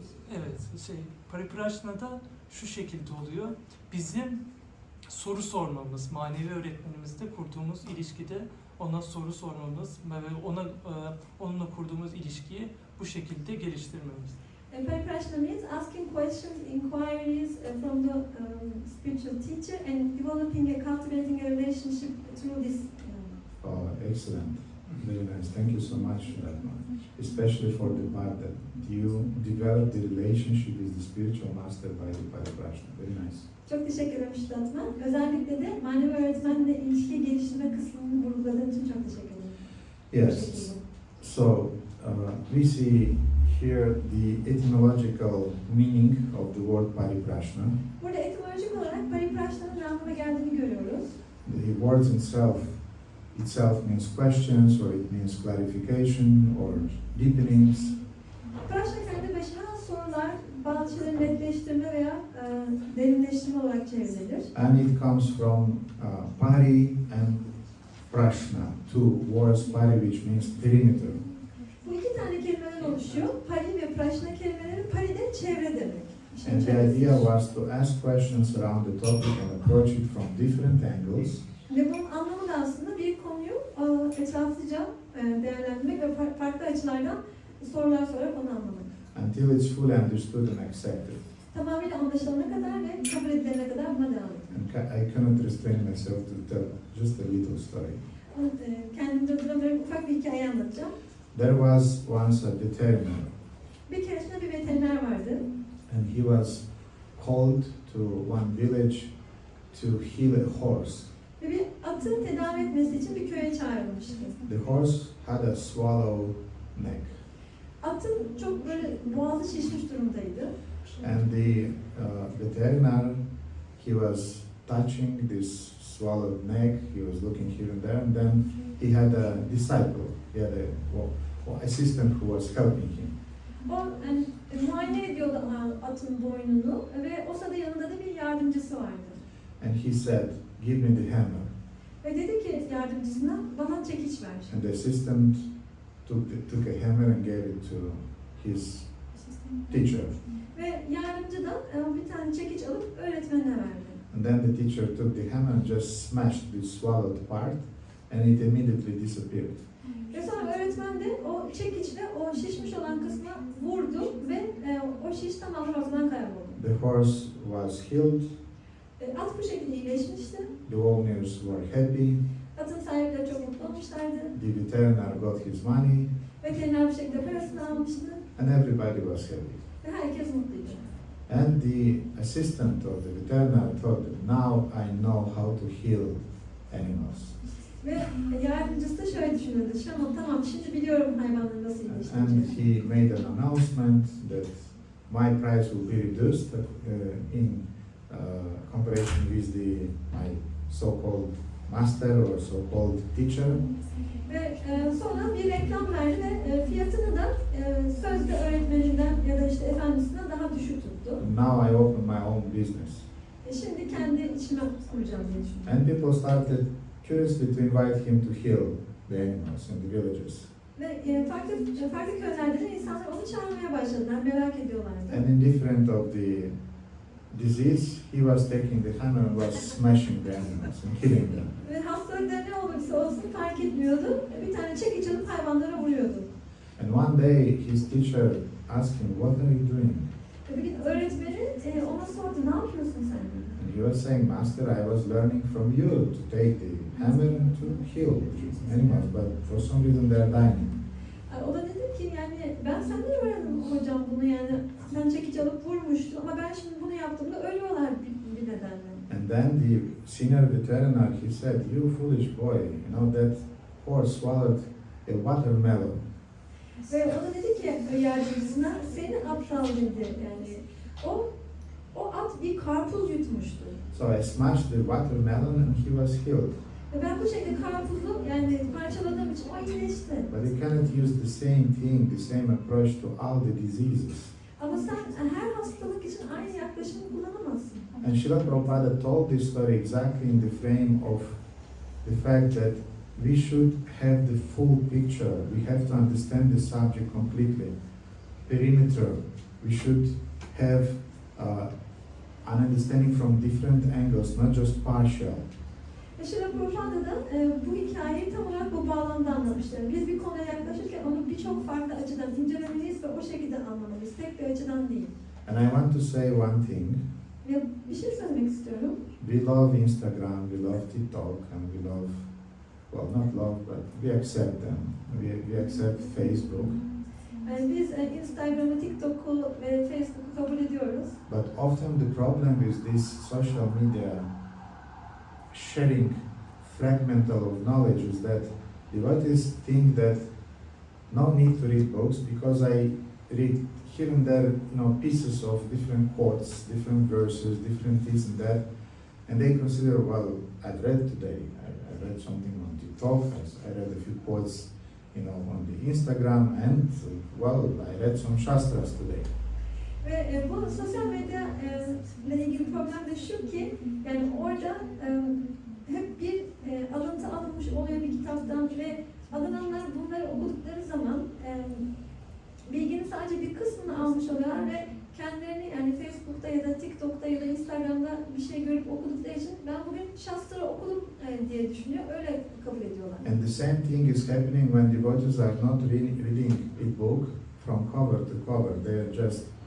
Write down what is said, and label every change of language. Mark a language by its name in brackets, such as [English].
[Turkish] Evet, Pariprashna'da şu şekilde oluyor. Bizim soru sormamız, manevi öğretmenimizle kurduğumuz ilişkide ona soru sormamız ve onunla kurduğumuz ilişkiyi bu şekilde geliştirmemiz. [English] Pariprashna means asking questions, inquiries from the spiritual teacher and developing a cultivating a relationship through this. Oh, excellent. Very nice. Thank you so much for that one. Especially for the part that you develop the relationship with the spiritual master by the Pariprashna. Very nice. [Turkish] Çok teşekkür ederim Şidatman. Özellikle de manevi öğretmenle ilişki geliştirme kısmını vurguladığın için çok teşekkür ederim. [English] Yes. So we see here the etymological meaning of the word Pariprashna. [Turkish] Burada etimolojik olarak Pariprashna'nın ne anlama geldiğini görüyoruz. [English] The words itself means questions, or it means clarification, or deepenings. [Turkish] Prashna kendi başına sorular, bazı şeyleri netleştirme veya derinleştirme olarak çevrilir. [English] And it comes from Pari and Prashna, two words, Pari which means perimeter. [Turkish] Bu iki tane kelimeden oluşuyor. Pari ve Prashna kelimeleri Pari de çevre demek. [English] And the idea was to ask questions around the topic and approach it from different angles. [Turkish] Ve bunun anlamı da aslında bir konuyu etraflıca değerlendirmek ve farklı açılardan sorular sorarak onu anlamak. [English] Until it's fully understood and accepted. [Turkish] Tamamıyla anlaşılana kadar ve kabul edilene kadar buna devam ettim. [English] And I cannot restrain myself to tell just a little story. [Turkish] Kendimde duramıyorum, ufak bir hikaye anlatacağım. [English] There was once a veterinarian, [Turkish] Bir keresinde bir veteriner vardı. [English] and he was called to one village to heal a horse. [Turkish] Ve bir atı tedavi etmesi için bir köye çağrılmıştı. [English] The horse had a swallow neck, [Turkish] Atın çok böyle boğazı şişmiş durumdaydı. [English] and the veterinarian, he was touching this swallowed neck. He was looking here and there, and then he had a disciple. He had a assistant who was helping him. [Turkish] O yani, muayene ediyordu atın boynunu ve o sırada yanında da bir yardımcısı vardı. [English] And he said, "Give me the hammer." [Turkish] Ve dedi ki yardımcısına bana çekiç ver. [English] And the assistant took a hammer and gave it to his teacher. [Turkish] Ve yardımcı da bir tane çekiç alıp öğretmenine verdi. [English] And then the teacher took the hammer and just smashed the swallowed part, and it immediately disappeared. [Turkish] Ve sonra öğretmen de o çekiçle o şişmiş olan kısmına vurdu ve o şiş tamamen ortadan kayboldu. [English] The horse was healed. [Turkish] At bu şekilde iyileşmişti. [English] The owners were happy. [Turkish] Atın sahipleri çok mutlu olmuşlardı. [English] The veterinarian got his money, [Turkish] Veteriner bir şekilde parasını almıştı [English] and everybody was happy. [Turkish] ve herkes mutluydu. [English] And the assistant of the veterinarian thought, now I know how to heal animals. [Turkish] Ve yardımcısı da şöyle düşünüyordu. Tamam şimdi biliyorum hayvanları nasıl [English] And [Turkish] iyileştireceğimi. [English] he made an announcement that my price will be reduced in comparison with my so-called master or so-called teacher. [Turkish] Ve sonra bir reklam verdi ve fiyatını da sözde öğretmeninden ya da işte efendisinden daha düşük tuttu. [English] And now I open my own business. [Turkish] Şimdi kendi işimi kuracağım diye düşündüm. [English] And people started curiously to invite him to heal the animals in the villages. [Turkish] Ve farklı köylerde de insanlar onu çağırmaya başladılar, merak ediyorlardı. [English] And indifferent of the disease, he was taking the hammer and was smashing the animals and killing them. [Turkish] Ve hastalıkta ne olursa olsun fark etmiyordu. Bir tane çekiç alıp hayvanlara vuruyordu. [English] And one day his teacher asked him, "What are you doing?" [Turkish] Ve bir gün öğretmeni ona sordu, ne yapıyorsun sen? [English] And he was saying, "Master, I was learning from you to take the hammer and to heal animals, but for some reason they are dying." [Turkish] O da dedi ki yani ben senden öğrendim hocam bunu yani sen çekiç alıp vurmuştun ama ben şimdi bunu yaptığımda ölüyorlar bir nedenle. [English] And then the senior veterinarian, he said, "You foolish boy, you know that horse swallowed a watermelon." [Turkish] Ve o da dedi ki yardımcısına seni aptal dedi yani o at bir karpuz yutmuştu. [English] So I smashed the watermelon and he was healed. [Turkish] Ve ben bu şekilde karpuzu yani parçaladığım için o iyileşti. [English] But you cannot use the same thing, the same approach to all the diseases. [Turkish] Ama sen her hastalık için aynı yaklaşımı kullanamazsın. [English] And Srila Prabhupada told this story exactly in the frame of the fact that we should have the full picture. We have to understand the subject completely. Perimeter. We should have an understanding from different angles, not just partial. [Turkish] Srila Prabhupada da bu hikayeyi tam olarak bu bağlamda anlamışlar. Biz bir konuya yaklaşırken onu birçok farklı açıdan incelemeliyiz ve o şekilde anlamalıyız. Tek bir açıdan değil. [English] And I want to say one thing. [Turkish] Ve bir şey söylemek istiyorum. [English] We love Instagram, we love TikTok, and we love, well, not love, but we accept them. We accept Facebook. [Turkish] Yani biz Instagram'ı, TikTok'u ve Facebook'u kabul ediyoruz. [English] But often the problem with this social media sharing fragmental of knowledge is that devotees think that no need to read books because I read here and there, pieces of different quotes, different verses, different this and that, and they consider, well, I read today, I read something on TikTok, I read a few quotes, on the Instagram, and well, I read some shastras today. [Turkish] Ve bu sosyal medya ile ilgili problem de şu ki, yani orada hep bir alıntı alınmış oluyor bir kitaptan ve alınanlar bunları okudukları zaman bilginin sadece bir kısmını almış oluyorlar ve kendilerini yani Facebook'ta ya da TikTok'ta ya da Instagram'da bir şey görüp okudukları için ben bugün Shastra okudum diye düşünüyor, öyle kabul ediyorlar. [English] And the same thing is happening when devotees are not reading a book from cover to cover. They are just,